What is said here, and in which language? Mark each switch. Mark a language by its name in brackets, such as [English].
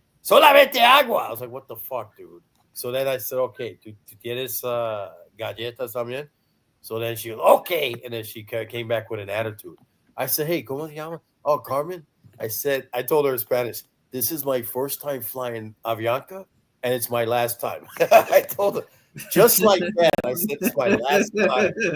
[Spanish] Solamente agua. [English] I was like, what the fuck, dude? So then I said, okay, [Spanish] ¿tú tienes galletas también? [English] So then she was, okay. And then she came back with an attitude. I said, hey, [Spanish] ¿cómo se llama? [English] Oh, Carmen. I told her in Spanish, this is my first time flying Avianca, and it's my last time. I told her, just like that. I said, it's my last time.